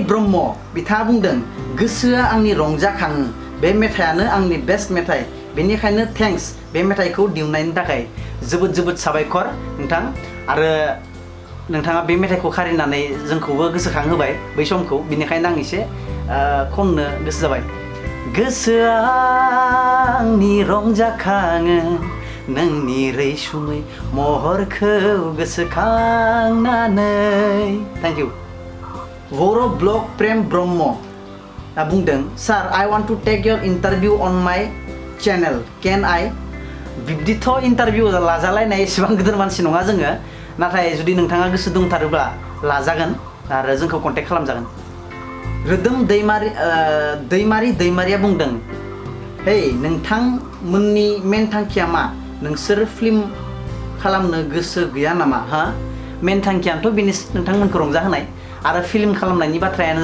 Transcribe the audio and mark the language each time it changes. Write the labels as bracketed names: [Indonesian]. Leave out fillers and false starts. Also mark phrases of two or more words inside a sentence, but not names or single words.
[Bodo] ब्रह्म बिथाङा बुंदों गोसोआ आंनि रंजाखाङो बे मेथाइआनो आंनि बेस्ट मेथाइ बेनिखायनो थेंक्स बे मेथाइखौ दिहुननायनि थाखाय जोबोद जोबोद साबायखर नोंथां आरो नोंथाङा बे मेथाइखौ खारिनानै जोंखौबो गोसोखांहोबाय बै समखौ बिनिखायनो आं एसे खननो गोसो जाबाय गोसोआ आंनि रंजाखाङो नोंनि रैसुमै महरखौ गोसोखांनानै [English] thank you [Bodo] बर' ब्लग प्रेम ब्रह्म बुंदों [English] sir I want to take your interview on my channel can I [Bodo] बिब्दिथ' इन्टारभिउ लाजालायनाय एसेबां गिदिर मानसि नङा जोङो नाथाय जुदि नोंथाङा गोसो दंथारोब्ला लाजागोन आरो जोंखौ कन्टेक्ट खालामजागोन रोदोम दैमारिया बुंदों हे नोंथांमोननि मेन थांखिया मा नोंसोर फिल्म खालामनो गोसो गैया नामा हा मेन थांखियानोथ' बेनि नोंथांमोनखौ रंजाहोनाय आरो फिल्म खालामनायनि बाथ्रायानो